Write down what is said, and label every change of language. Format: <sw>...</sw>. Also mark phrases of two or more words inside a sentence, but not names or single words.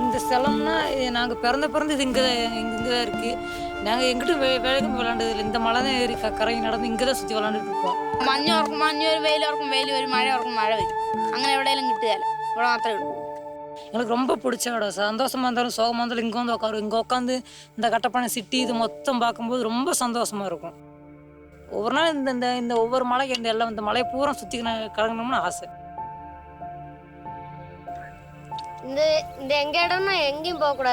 <ta>ஸ்தலம்னா நாங்கள் பிறந்து இது இங்கே தான் இருக்குது. நாங்கள் எங்கிட்ட வேலைக்கும் விளாண்டதில்லை. இந்த மலை தான் ஏறி கரையை நடந்து இங்கே தான் சுற்றி விளாண்டுட்டு இருப்போம்.</ta> <ml>മഞ്ഞ് വരും, വെയിൽ വരും, മഴ വരും. അങ്ങനെ എവിടെയെങ്കിലും കിട്ടുകയില്ല. ഇവിടെ മാത്രമേ കിട്ടൂ.</ml> <ta>எங்களுக்கு ரொம்ப பிடிச்ச இடம். சந்தோஷமாக இருந்தாலும் சோகமாக இருந்தாலும் இங்கே வந்து உட்காரும். இங்கே உட்காந்து இந்த கட்டப்பனை சிட்டி இது மொத்தம் பார்க்கும்போது ரொம்ப சந்தோஷமாக இருக்கும். ஒவ்வொரு நாள் இந்த இந்த ஒவ்வொரு மலைக்கு இந்த எல்லாம் இந்த மலையை பூரா சுற்றி கலங்கணும்னு ஆசை. இந்த எங்க இடம்னா எங்கேயும் போகக்கூடாது.</ta>